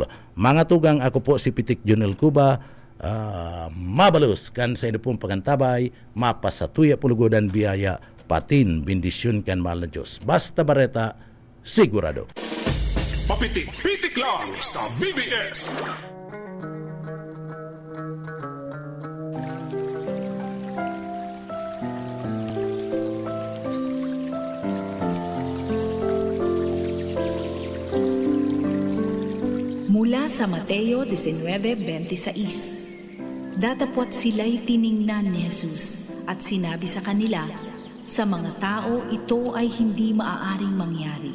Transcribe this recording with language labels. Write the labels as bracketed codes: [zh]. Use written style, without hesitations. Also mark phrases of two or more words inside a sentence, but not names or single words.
[bik] Mga tugang, ako po si Pitik Junel Cuba, mabalus kan sa ino pong pagantabay, mapasatuya pulugodan biyaya, patin bendisyon kan mahal na Diyos. Basta Bareta, sigurado. Papitik-pitik lang sa BBS. [tl] Mula sa Mateo 19:26, datapwat sila'y tiningnan ni Jesus at sinabi sa kanila, sa mga tao ito ay hindi maaaring mangyari.